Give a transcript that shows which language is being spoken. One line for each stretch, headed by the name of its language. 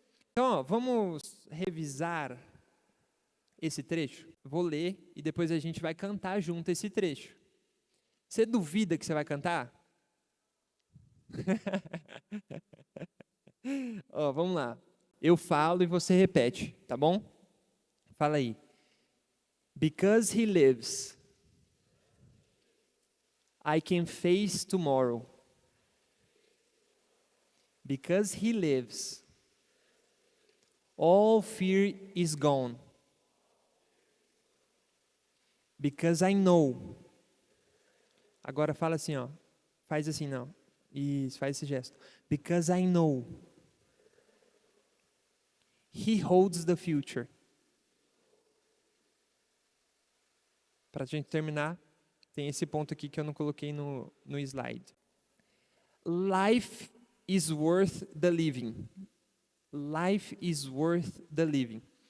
Portuguese: Então, vamos revisar esse trecho. Vou ler e depois a gente vai cantar junto esse trecho. Você duvida que você vai cantar? Vamos lá. Eu falo e você repete, tá bom? Fala aí.
English: Because he lives, I can face tomorrow. Because he lives, all fear is gone. Because I know.
Portuguese: Agora fala assim, ó. Faz assim, não. Isso, faz esse gesto.
English: Because I know. He holds the future.
Portuguese: Para a gente terminar, tem esse ponto aqui que eu não coloquei no slide.
English: Life is worth the living. Life is worth the living.